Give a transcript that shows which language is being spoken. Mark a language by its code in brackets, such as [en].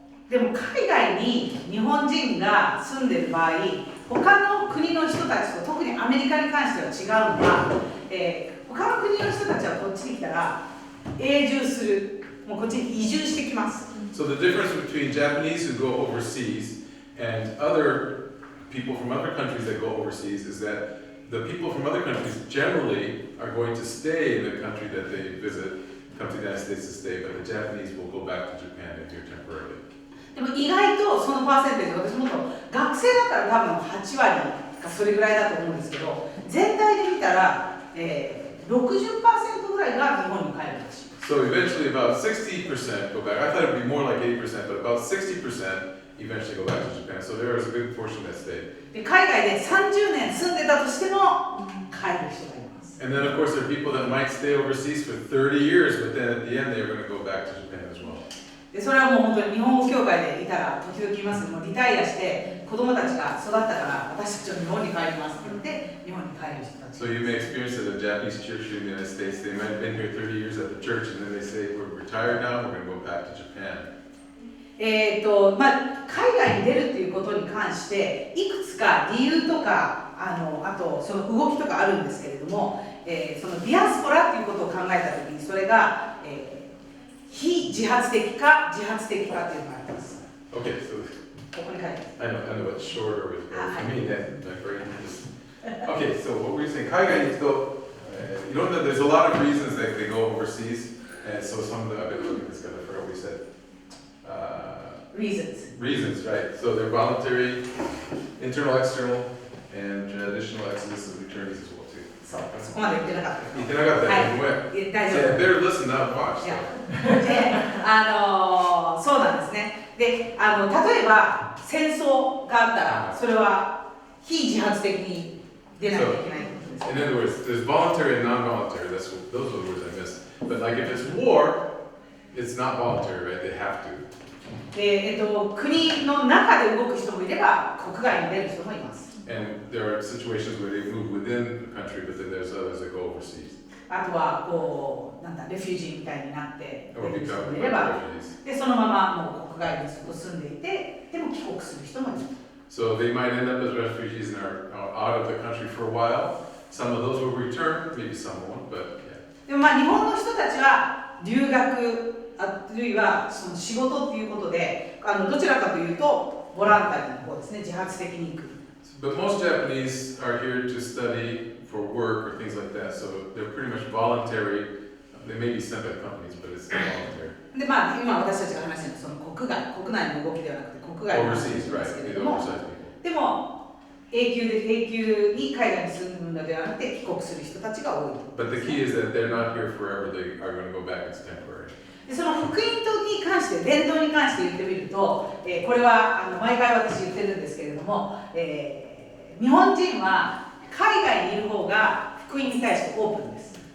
[ja] でも海外に日本人が住んでる場合、他の国の人たちと、特にアメリカに関しては違うのは、他の国の人たちはこっちに来たら永住する、もうこっちに移住してきます。 [en] So the difference between Japanese who go overseas and other people from other countries that go overseas is that the people from other countries generally are going to stay in the country that they visit, come to the United States to stay, but the Japanese will go back to Japan and here temporarily. [ja] でも意外とそのパーセンテージ、私もっと学生だったら多分8割かそれぐらいだと思うんですけど、全体で見たら、60% ぐらいが日本に帰るらしい。 [en] So eventually about 60% go back. I thought it would be more like 80%, but about 60% eventually go back to Japan. So there is a good portion that stay. [ja] で海外で30年住んでたとしても帰る人がいます。 [en] And then of course there are people that might stay overseas for 30 years, but then at the end they're going to go back to Japan as well. [ja] でそれはもう本当に日本語協会でいたら時々言いますけども、リタイアして子供たちが育ったから私たちは日本に帰りますって言って日本に帰る人たち。 [en] So you may experience that a Japanese church here in the United States, they might have been here 30 years at the church and then they say, we're retired now, we're going to go back to Japan. [ja] 海外に出るっていうことに関していくつか理由とかあとその動きとかあるんですけれども、そのディアスポラっていうことを考えたときにそれが、非自発的か自発的かっていうのがあります。 [en] Okay, so [ja] ここに書いてある。 [en] I know it's short or for me, my brain just... Okay, so what were you saying? [ja] 海外に行くと、いろんな [en] there's a lot of reasons that they go overseas, and so some of them I've been looking at this guy, I forgot what we said. Reasons, right? So they're voluntary, internal, external, and traditional exodus of returnees as well too. [ja] そう、そこまで言ってなかった。言ってなかったね。ごめん。大丈夫。 [en] Yeah, better listen, not watch. [ja] そうなんですね。で、例えば戦争があったら、それは非自発的に出なきゃいけないことです。 [en] In other words, there's voluntary and non-voluntary. Those are the words I missed. But like if it's war, it's not voluntary, right? They have to. [ja] で、国の中で動く人もいれば、国外に出る人もいます。 [en] And there are situations where they move within the country, but then there's others that go overseas. [ja] あとはこうレフュージーみたいになって出 [en] Or [ja] る人 [en] become [ja] もいれば、 [en] refugees. [ja] でそのままもう国外にずっと住んでいて、でも帰国する人もいる。 [en] So they might end up as refugees and are out of the country for a while. Some of those will return, maybe some won't, but yeah. [ja] でも日本の人たちは留学あるいはその仕事っていうことで、どちらかというとボランタリーの方ですね、自発的に行く。 [en] But most Japanese are here to study for work or things like that, so they're pretty much voluntary. They may be sent by companies, but it's still voluntary. [ja] で今私たちが話しているその国内の動きではなくて国外の話なんですけれども、でも永久に海外に住むのではなくて帰国する人たちが多い。 [en] But the key is that they're not here forever. They are going to go back as temporary. [ja] でその福音に関して伝統に関して言ってみると、これは毎回私言ってるんですけれども、日本人は海外にいる方が福音に対してオープンです。